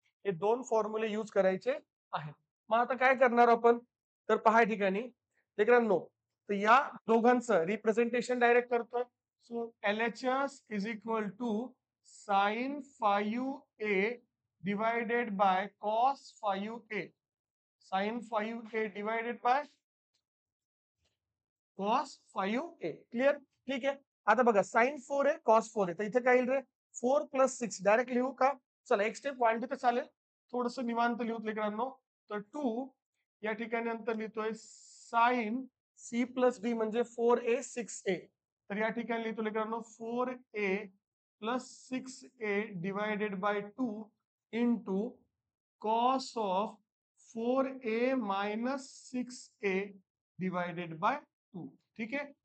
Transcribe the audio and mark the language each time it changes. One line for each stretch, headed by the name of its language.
Marathi: हे दोन फॉर्म्युले यूज करायचे आहेत. मग आता काय करणार आपण? तर पहा ठिकाणी लेकरांनो तर या दोघांचं रिप्रेझेंटेशन डायरेक्ट करतोय.
English: So LHS is equal to sine 5a divided by cos 5a. Sine 5a divided by cos 5a.
Marathi: Clear? ठीक आहे. आता बघा साइन 4 आहे, कॉस 4 आहे. तर इथे काय येईल रे? 4 + 6 डायरेक्ट लिहू का? चला एक स्टेप वाढली तर चालेल. थोडंसं निवांत लिहूत लेकरांनो. तर 2 या ठिकाणी नंतर लिहितोय साइन c + d म्हणजे 4a 6a. तर या ठिकाणी लिहितो लेकरांनो
English: 4a + 6a divided by 2 into cos of 4a - 6a divided by 2.
Marathi: ठीक आहे.